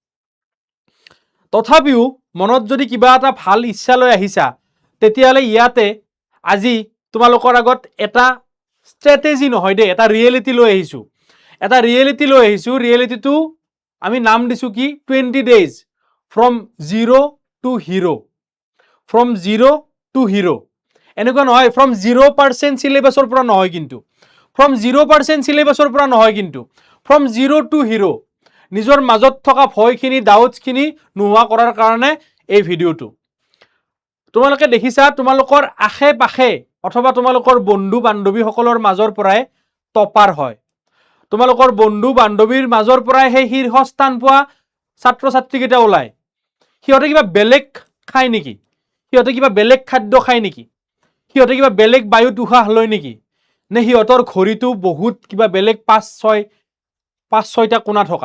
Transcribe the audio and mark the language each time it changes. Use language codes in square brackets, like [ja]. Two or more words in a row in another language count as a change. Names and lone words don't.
[as] তথাপিও মনত যদি কিবা এটা ভাল ইচ্ছা লৈ আহিছা তেতিয়াহলে ইয়াতে আজি তোমালোকৰ আগত এটা ষ্ট্ৰেটেজি নহয় দে এটা ৰিয়েলিটি লৈ আহিছো ৰিয়েলিটিটো আমি নাম দিছো কি [en] 20 days from zero to hero [as] এনেকুৱা নহয় [en] from 0% syllabus [as] ৰ পৰা নহয় কিন্তু [en] from 0% syllabus [as] ৰ পৰা নহয় কিন্তু [en] from zero to hero [as] নিজৰ মাজত থকা ভয়খিনি ডাউটছখিনি নোহোৱা কৰাৰ কাৰণে এই ভিডিঅ'টো তোমালোকে দেখিছা তোমালোকৰ আশে পাশে অথবা তোমালোকৰ বন্ধু বান্ধৱীসকলৰ মাজৰ পৰাই টপাৰ হয় তোমালোকৰ বন্ধু বান্ধৱীৰ মাজৰ পৰাই সেই শীৰ্ষস্থান পোৱা ছাত্ৰ ছাত্ৰীকেইটা ওলায় সিহঁতে কিবা বেলেগ খায় নেকি সিহঁতে কিবা বেলেগ খাদ্য খায় নেকি সিহঁতে কিবা বেলেগ বায়ুত উশাহ লয় নেকি নে সিহঁতৰ ঘড়ীটো বহুত কিবা বেলেগ 5-6টা কোণা থকা